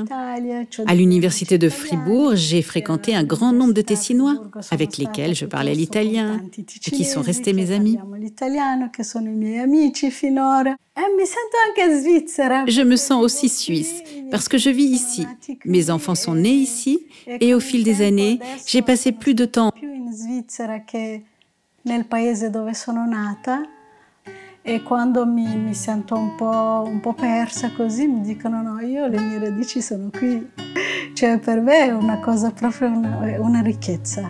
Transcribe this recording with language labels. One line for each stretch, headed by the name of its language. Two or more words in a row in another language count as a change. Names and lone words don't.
French: À l'université de Fribourg, j'ai fréquenté un grand nombre de Tessinois avec lesquels je parlais l'italien et qui sont restés mes amis. Je me sens aussi suisse parce que je vis ici. Mes enfants sont nés ici et au fil des années, j'ai passé plus de temps
Italian: E quando mi sento un po' persa così mi dicono no, io le mie radici sono qui. Cioè per me è una cosa proprio una ricchezza.